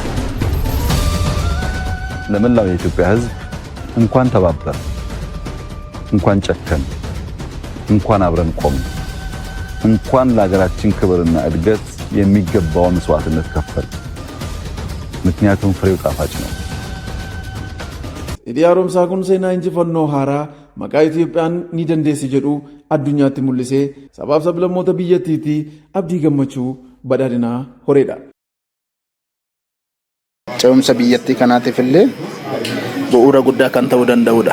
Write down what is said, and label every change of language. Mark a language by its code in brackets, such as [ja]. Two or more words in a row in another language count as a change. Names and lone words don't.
[am] ለመላው የኢትዮጵያ ሕዝብ እንኳን ተባበር፣ እንኳን ጨከን፣ እንኳን አብረን ቆም፣ እንኳን ለሀገራችን ክብርና እድገት የሚገባውን መስዋዕትነት ከፈል። ምክንያቱም ፍሬው ጣፋጭ ነው። [om] hidhi haaromsaa kun seenaa injifannoo haaraa maqaa Itoophiyaan ni dandeessi jedhu addunyaatti mul'isee sabaaf sablammoota biyyattiitti abdii gammachuu badhaadhinaa horeedha. Ce'umsa biyyattii kanaatiif illee bu'uura guddaa kan ta'uu danda'udha.